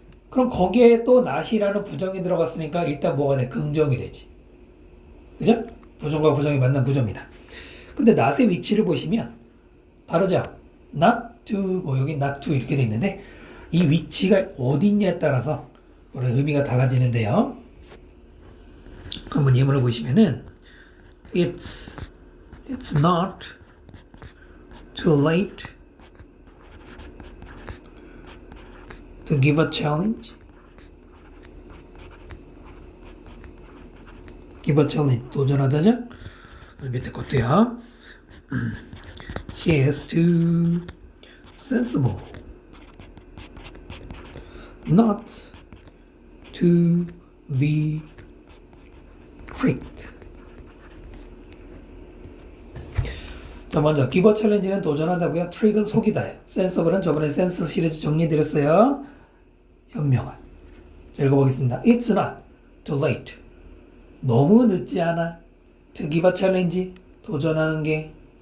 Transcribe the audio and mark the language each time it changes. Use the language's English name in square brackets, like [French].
[Korean] 그럼 거기에 또 not이라는 부정이 들어갔으니까 일단 뭐가 돼? 긍정이 되지. 그죠? 부정과 부정이 만난 부정입니다. 근데 not의 위치를 보시면 다르죠? not to, 여기 not to 이렇게 돼 있는데 이 위치가 어디 있냐에 따라서 의미가 달라지는데요. 한번 예문을 보시면은 [English] It's not too late to give a challenge. give a challenge [Korean] 도전하자죠. 밑에 것도요. [English] He is too sensible not to be tricked. [Korean] 자, 먼저 give a challenge는 도전하다고요. trick은 속이다예요. sensible은 저번에 sense 시리즈 정리해드렸어요. 현명한. 자, 읽어보겠습니다. [English] It's not too late. [Korean] 너무 늦지 않아. [English] to give a challenge. [Korean] 도전하는 게.